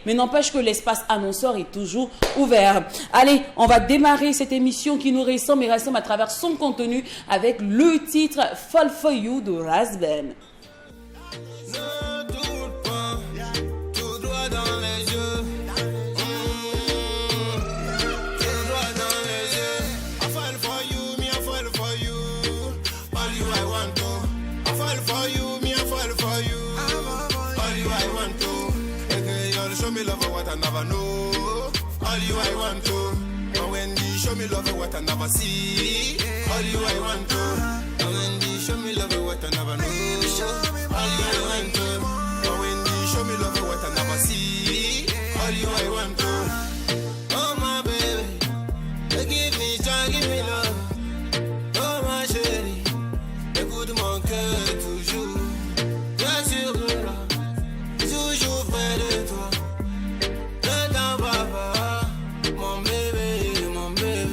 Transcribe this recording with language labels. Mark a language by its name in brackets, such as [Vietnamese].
[French] Mais n'empêche que l'espace annonceur est toujours ouvert. Allez, on va démarrer cette émission qui nous ressemble et ressemble à travers son contenu avec le titre Fall For You de Razben. Ne doute pas, tout droit dans les yeux. Tout droit dans les yeux. [English] I fall for you, me I fall for you. All you I want to. I fall for you, me I fall for you. I never know. All you I want to. And when you show me love, what I never see. All you I want to. And when you show me love, what I never know. All you I want to. And when you show me love, what I never see. All you I want to. Oh my baby, give me joy, give me love. [French] Oh ma chérie, écoute mon cœur toujours. Bien sûr de là, toujours près de toi. Ne t'en vas pas, mon bébé, mon bébé.